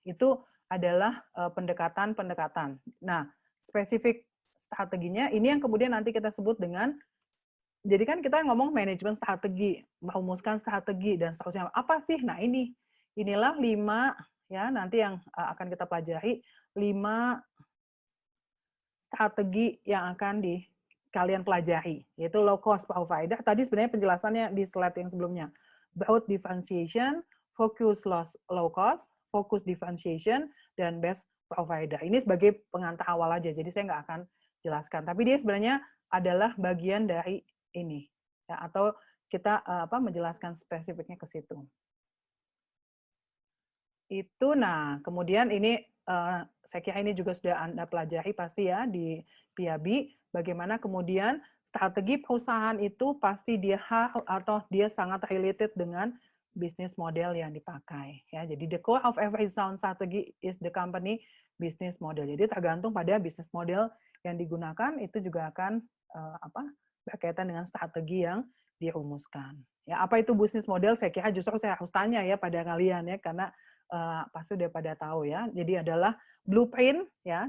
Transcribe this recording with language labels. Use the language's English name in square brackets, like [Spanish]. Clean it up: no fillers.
[Indonesian] Itu adalah pendekatan-pendekatan. Nah, spesifik strateginya ini yang kemudian nanti kita sebut dengan jadi kan kita ngomong manajemen strategi, merumuskan strategi dan seterusnya. Apa sih? Nah inilah 5 ya nanti yang akan kita pelajari 5 strategi yang akan kalian pelajari, yaitu low cost provider. Tadi sebenarnya penjelasannya di slide yang sebelumnya. Broad differentiation, focus low cost, focus differentiation, dan best provider. Ini sebagai pengantar awal aja, jadi saya nggak akan jelaskan. Tapi dia sebenarnya adalah bagian dari ini, ya, atau kita menjelaskan spesifiknya ke situ. Itu, nah, kemudian ini saya kira ini juga sudah Anda pelajari pasti ya di PIABI, bagaimana kemudian strategi perusahaan itu pasti dia atau dia sangat related dengan bisnis model yang dipakai ya. Jadi [English] the core of every sound strategy is the company business model. [Indonesian] Jadi tergantung pada bisnis model yang digunakan itu juga akan berkaitan dengan strategi yang dirumuskan. Ya, apa itu bisnis model? Saya kira justru saya harus tanya ya pada kalian ya, karena pasti udah pada tahu ya. Jadi adalah blueprint ya.